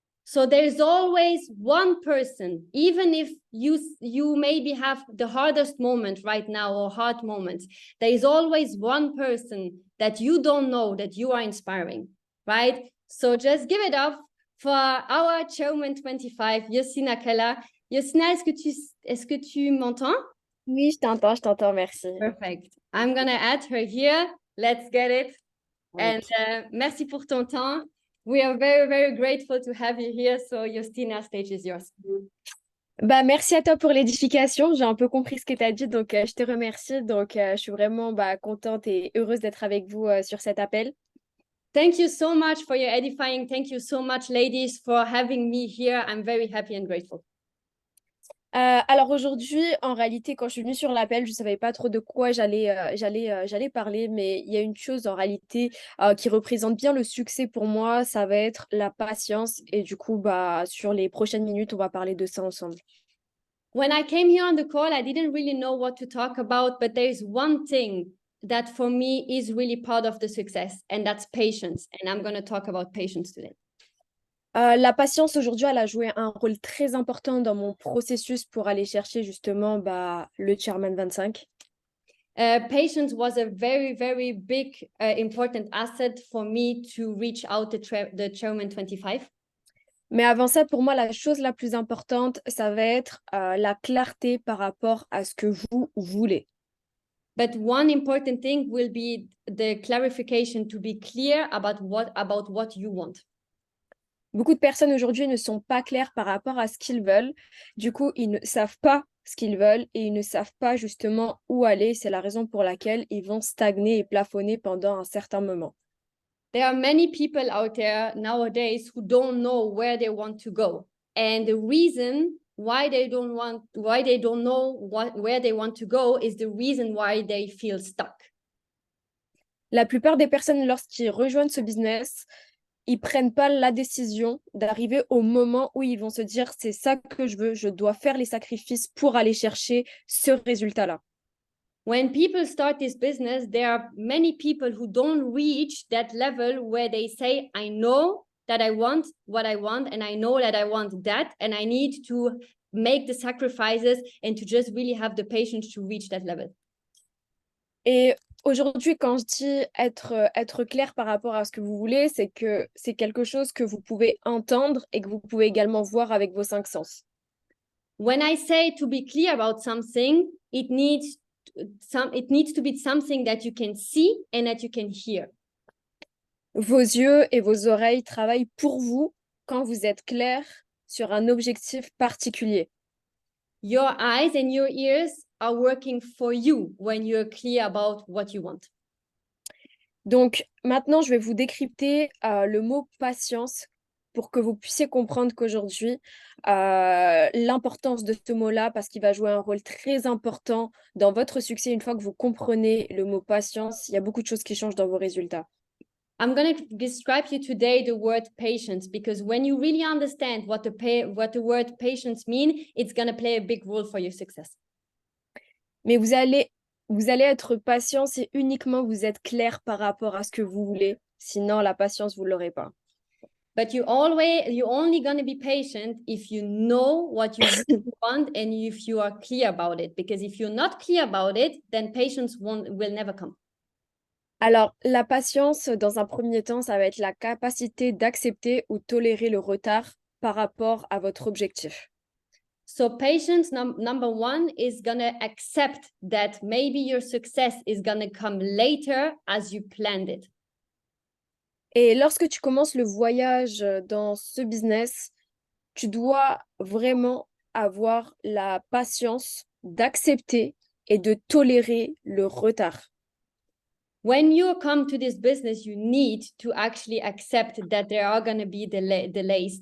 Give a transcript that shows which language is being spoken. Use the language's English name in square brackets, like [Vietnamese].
[English] So there's always one person, even if you maybe have the hardest moment right now or hard moments, there is always one person that you don't know that you are inspiring, right? So just give it up for our Chairwoman 25, Yosina Kella. [French] Yosina, est-ce que tu m'entends? Oui, je t'entends, merci. [English] Perfect. I'm gonna add her here. Let's get it. And [French] merci pour ton temps. [English] We are very, very grateful to have you here. So, Justina, stage is yours. [French] Bah, merci à toi pour l'édification. J'ai un peu compris ce que tu as dit, donc je te remercie. Donc, je suis vraiment contente et heureuse d'être avec vous sur cet appel. [English] Thank you so much for your edifying. Thank you so much, ladies, for having me here. I'm very happy and grateful. [French] Alors aujourd'hui, en réalité, quand je suis venue sur l'appel, je ne savais pas trop de quoi j'allais parler, mais il y a une chose en réalité qui représente bien le succès pour moi, ça va être la patience. Et du coup, sur les prochaines minutes, on va parler de ça ensemble. [English] When I came here on the call, I didn't really know what to talk about, but there's one thing that for me is really part of the success, and that's patience. And I'm going to talk about patience today. [French] La patience aujourd'hui, elle a joué un rôle très important dans mon processus pour aller chercher justement le Chairman 25. [English] Patience was a very, very big, important asset for me to reach out the Chairman 25. [French] Mais avant ça, pour moi, la chose la plus importante, ça va être la clarté par rapport à ce que vous voulez. [English] But one important thing will be the clarification to be clear about what you want. [French] Beaucoup de personnes aujourd'hui ne sont pas claires par rapport à ce qu'ils veulent. Du coup, ils ne savent pas ce qu'ils veulent et ils ne savent pas justement où aller. C'est la raison pour laquelle ils vont stagner et plafonner pendant un certain moment. [English] There are many people out there nowadays who don't know where they want to go. And the reason why they don't know where they want to go is the reason why they feel stuck. [French] La plupart des personnes, lorsqu'ils rejoignent ce business, ils prennent pas la décision d'arriver au moment où ils vont se dire c'est ça que je veux, je dois faire les sacrifices pour aller chercher ce résultat-là. [English] When people start this business, there are many people who don't reach that level where they say, I know that I want what I want, and I know that I want that, and I need to make the sacrifices and to just really have the patience to reach that level. [French] Et aujourd'hui, quand je dis être clair par rapport à ce que vous voulez, c'est que c'est quelque chose que vous pouvez entendre et que vous pouvez également voir avec vos 5 sens. [English] When I say to be clear about something, it needs to be something that you can see and that you can hear. [French] Vos yeux et vos oreilles travaillent pour vous quand vous êtes clair sur un objectif particulier. [English] Your eyes and your ears are working for you when you're clear about what you want. [French] Donc maintenant, je vais vous décrypter le mot patience pour que vous puissiez comprendre qu'aujourd'hui, l'importance de ce mot-là, parce qu'il va jouer un rôle très important dans votre succès. Une fois que vous comprenez le mot patience, il y a beaucoup de choses qui changent dans vos résultats. [English] I'm going to describe you today the word patience, because when you really understand what the word patience means, it's going to play a big role for your success. [French] Mais vous allez être patient si uniquement vous êtes clair par rapport à ce que vous voulez. Sinon, la patience, vous ne l'aurez pas. [English] But you're only going to be patient if you know what you really want and if you are clear about it. Because if you're not clear about it, then patience will never come. [French] Alors, la patience, dans un premier temps, ça va être la capacité d'accepter ou tolérer le retard par rapport à votre objectif. [English] So patience, number one, is going to accept that maybe your success is going to come later as you planned it. [French] Et lorsque tu commences le voyage dans ce business, tu dois vraiment avoir la patience d'accepter et de tolérer le retard. [English] When you come to this business, you need to actually accept that there are going to be delays.